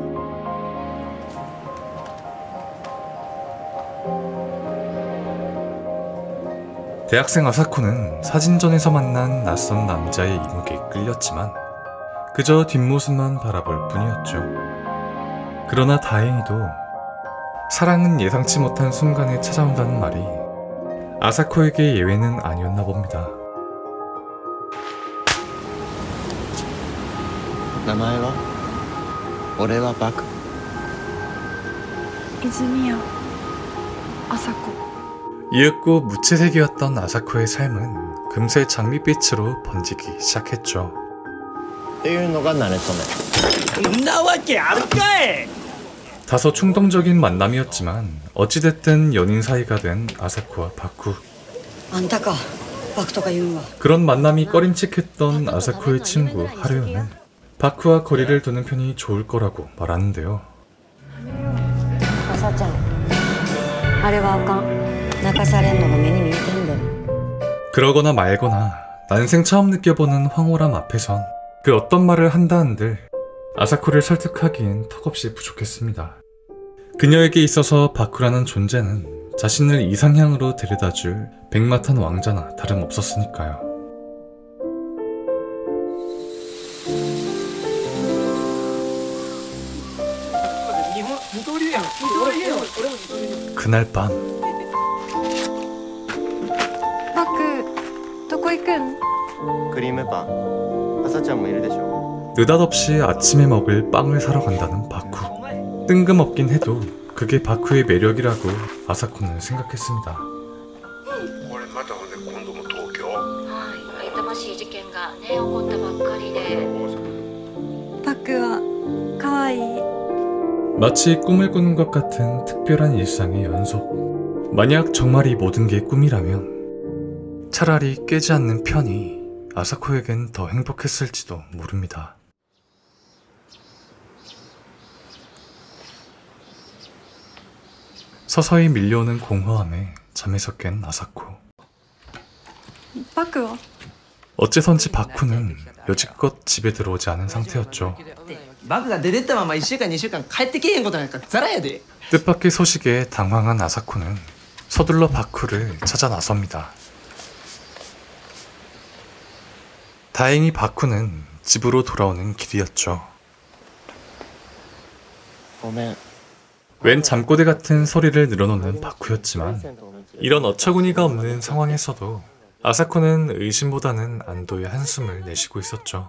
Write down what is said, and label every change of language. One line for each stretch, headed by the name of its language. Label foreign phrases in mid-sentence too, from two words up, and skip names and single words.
Korean: 대학생 아사코는 사진전에서 만난 낯선 남자의 이목에 끌렸지만 그저 뒷모습만 바라볼 뿐이었죠. 그러나 다행히도 사랑은 예상치 못한 순간에 찾아온다는 말이 아사코에게 예외는 아니었나 봅니다.
Japanese: 名前は？俺はバク。泉谷麻子。
Korean: 이윽고 무채색이었던 아사코의 삶은 금세 장밋빛으로 번지기 시작했죠.
Japanese: っていうのが慣れ初め。んなわけあるかい！
Korean: 다소 충동적인 만남이었지만 어찌됐든 연인 사이가 된 아사코와 바쿠.
Japanese: あんたかバクとか言うんは。
Korean: 그런 만남이 꺼림칙했던 아사코의 친구 하루요는 바쿠와 거리를 두는 편이 좋을 거라고 말하는데요.
Japanese: 朝ちゃんあれはあかん。泣かされんのが目に見えてんで。
Korean: 그러거나 말거나 난생 처음 느껴보는 황홀함 앞에선 그 어떤 말을 한다 한들 아사코를 설득하기엔 턱없이 부족했습니다. 그녀에게 있어서 바쿠라는 존재는 자신을 이상향으로 데려다줄 백마탄 왕자나 다름없었으니까요. 그날 밤
Japanese: バクどこ行くん？クリームパン。朝ちゃんもいるでしょ。
Korean: 느닷없이 아침에 먹을 빵을 사러 간다는 바쿠. 뜬금없긴 해도 그게 바쿠의 매력이라고 아사코는 생각했습니다.
Japanese: これまたほんで今度も東京？はい、痛ましい事件がね起こったばっかりで。バクは可愛い。
Korean: 마치 꿈을 꾸는 것 같은 특별한 일상의 연속. 만약 정말 이 모든 게 꿈이라면 차라리 깨지 않는 편이 아사코에겐 더 행복했을지도 모릅니다. 서서히 밀려오는 공허함에 잠에서 깬 아사코.
Japanese: バクは？
Korean: 어째선지 바쿠는 여지껏 집에 들어오지 않은 상태였죠.
Japanese: バクが出てったまま1週間2週間帰ってけえへんことなんかザラやで。
Korean: 뜻밖의 소식에 당황한 아사코는 서둘러 바쿠를 찾아 나섭니다. 다행히 바쿠는 집으로 돌아오는 길이었죠.
Japanese: ごめん。
Korean: 웬 잠꼬대 같은 소리를 늘어놓는 바쿠였지만 이런 어처구니가 없는 상황에서도 아사코는 의심보다는 안도의 한숨을 내쉬고 있었죠.